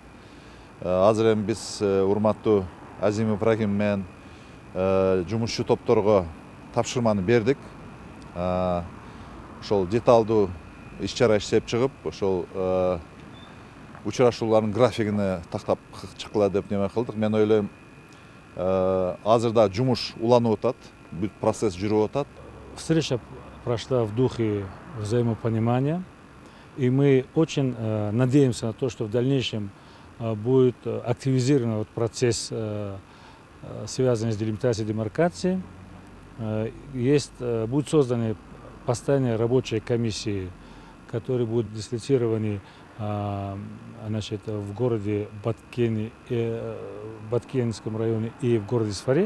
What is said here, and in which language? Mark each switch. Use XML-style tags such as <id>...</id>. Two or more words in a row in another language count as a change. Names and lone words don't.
<ky>Азыр эми биз урматтуу Азим Ибрахим менен жумушчу топторго тапшырманы бердик. Ошол деталдуу иш-чара иштеп чыгып, ошол учурашуулардын графигине тактап чыккыла деп неме кылдык. Мен ойлойм, азырда жумуш уланып атат, бүт процесс жүрүп атат.</ky> <ru>Встреча прошла в духе взаимопонимания, и мы очень надеемся на то, что в дальнейшем будет активизирован процесс, связанный с делимитацией и демаркацией. Будут созданы постоянные рабочие комиссии, которые будут дислоцированы в городе Баткенском районе и в городе Сфаре.</ru>